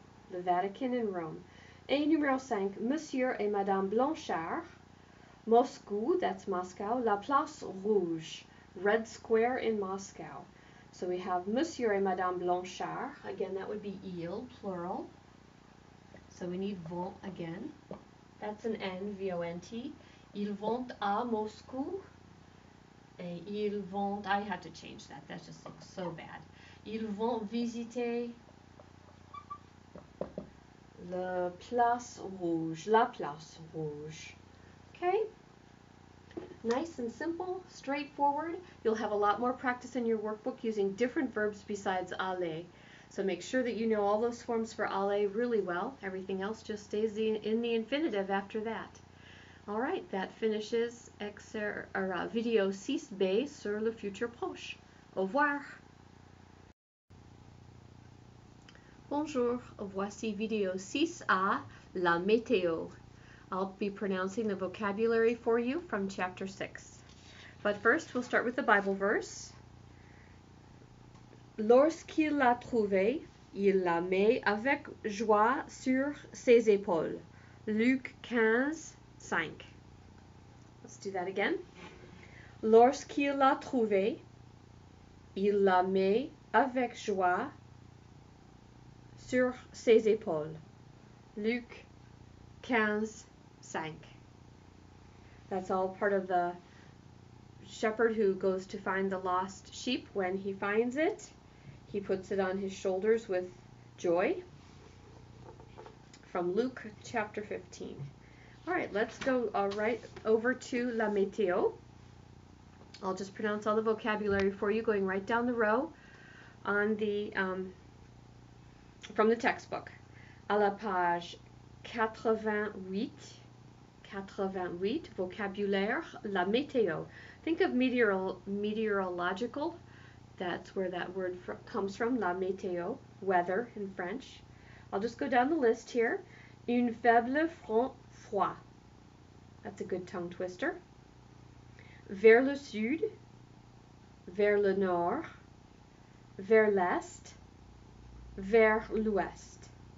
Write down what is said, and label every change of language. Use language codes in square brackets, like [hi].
[en] The Vatican in Rome. [fr] Et numéro 5. Monsieur et Madame Blanchard. [en] Moscou, that's Moscow. [fr] La Place Rouge, [en] Red Square in Moscow. So we have Monsieur et Madame Blanchard. Again, that would be il, plural. So we need vont again. That's an N, V-O-N-T. [fr] Ils vont à Moscou. Et [en] Okay, ils vont, I had to change that. That just looks so bad. [fr] Ils vont visiter la place rouge. La place rouge. Okay? [en] Nice and simple, straightforward. You'll have a lot more practice in your workbook using different verbs besides aller. So make sure that you know all those forms for aller really well. Everything else just stays in the infinitive after that. All right, that finishes [fr] vidéo 6B sur le futur proche. Au revoir. Bonjour, voici vidéo 6A, la météo. [en] I'll be pronouncing the vocabulary for you from chapter 6. But first, we'll start with the Bible verse. [fr] Lorsqu'il l'a trouvée, il la met avec joie sur ses épaules. [en] Luc 15:5. Let's do that again. [fr] Lorsqu'il l'a trouvée, il la met avec joie sur ses épaules. Luc 15:5. [en] That's all part of the shepherd who goes to find the lost sheep. When he finds it, he puts it on his shoulders with joy. From Luke chapter 15. All right, let's go right over to la météo. I'll just pronounce all the vocabulary for you, going right down the row on the from the textbook. [fr] À la page 88, vocabulaire, la météo. [en] Think of meteorological. That's where that word comes from, la météo, weather in French. I'll just go down the list here. [fr] Une faible front froid. [en] That's a good tongue twister. [fr] Vers le sud, vers le nord, vers l'est, vers l'ouest.